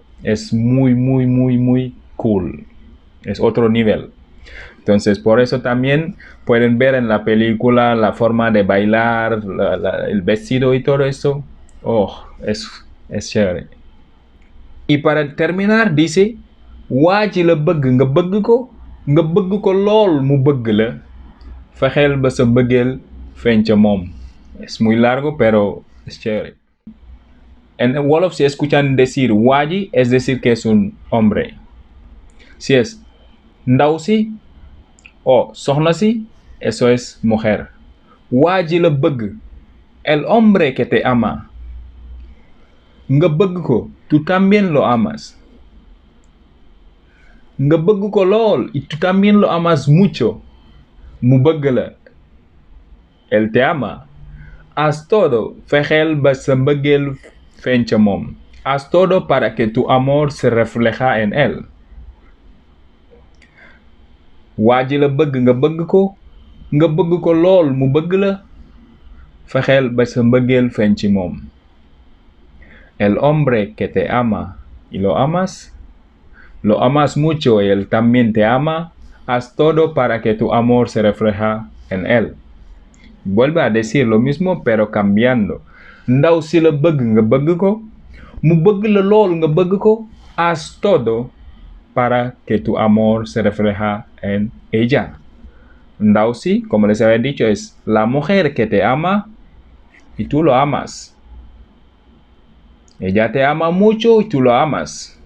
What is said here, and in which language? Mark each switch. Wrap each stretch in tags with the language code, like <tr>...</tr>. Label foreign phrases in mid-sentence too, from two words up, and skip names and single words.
<es>Es muy, muy, muy, muy cool. Es otro nivel. Entonces, por eso también pueden ver en la película la forma de bailar, el vestido y todo eso. Oh, es chévere. Y para terminar dice,</es> <wo>waa ji la bëgg nga bëgg ko lool mu bëgg la, fexeel ba sa mbëggeel feeñ ca moom.</wo> <es>Es muy largo, pero es chévere. En Wolof, si escuchan decir waji, es decir que es un hombre. Si es</es> <wo>ndaw si o soxna si,</wo> <es>eso es mujer.</es> <wo>Waji la bëgg,</wo> <es>el hombre que te ama.</es> <wo>Nga bëgg ko,</wo> <es>tú también lo amas.</es> <wo>Nga bëgg ko lool</wo> <es>y tú también lo amas mucho.</es> <wo>Mu bëgg la.</wo> <es>Él te ama. Haz todo,</es> <wo>fexeel ba sa mbëggeel feeñ ca moom.</wo> <es>Haz todo para que tu amor se refleja en él.</es> <wo>Waa ji la bëgg nga bëgg ko lool mu bëgg la, fexeel ba sa mbëggeel feeñ ci moom.</wo> <es>El hombre que te ama y lo amas mucho y él también te ama, haz todo para que tu amor se refleja en él. Vuelve a decir lo mismo pero cambiando.</es> <wo>Ndaw si la bëgg nga bëgg ko, mu bëgg la lool nga bëgg ko,</wo> <es>haz todo para que tu amor se refleja en ella.</es> <wo>Ndaw si,</wo> <es>como les había dicho, es la mujer que te ama y tú lo amas. Ella te ama mucho y tú lo amas.</es>